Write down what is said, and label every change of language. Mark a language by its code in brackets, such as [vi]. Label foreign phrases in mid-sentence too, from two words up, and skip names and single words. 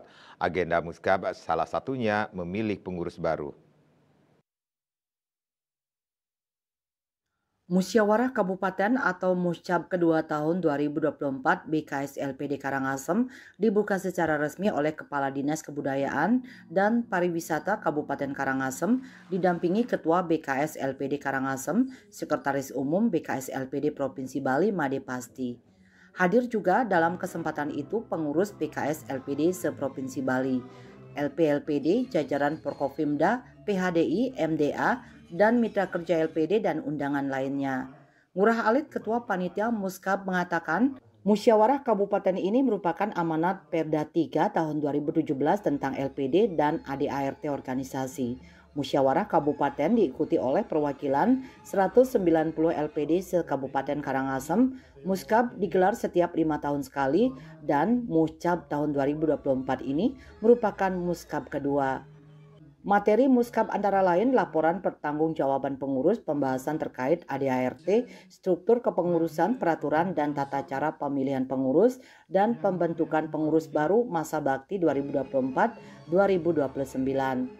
[id] Agenda Muscap salah satunya memilih pengurus baru. Musyawarah Kabupaten atau Muscap kedua tahun 2024 BKS LPD Karangasem dibuka secara resmi oleh Kepala Dinas Kebudayaan dan Pariwisata Kabupaten Karangasem didampingi Ketua BKS LPD Karangasem, Sekretaris Umum BKS LPD Provinsi Bali Made Pasti. Hadir juga dalam kesempatan itu pengurus BKS LPD se-Provinsi Bali, LPLPD, jajaran Porkopimda, PHDI, MDA, dan mitra kerja LPD dan undangan lainnya. Ngurah Alit, Ketua Panitia Muskab, mengatakan musyawarah kabupaten ini merupakan amanat Perda 3 tahun 2017 tentang LPD dan ADART organisasi. Musyawarah kabupaten diikuti oleh perwakilan 190 LPD se-Kabupaten Karangasem. Muskab digelar setiap 5 tahun sekali dan Muscap tahun 2024 ini merupakan Muskab kedua. Materi Muskab antara lain laporan pertanggungjawaban pengurus, pembahasan terkait ADART, struktur kepengurusan, peraturan dan tata cara pemilihan pengurus, dan pembentukan pengurus baru masa bakti 2024-2029.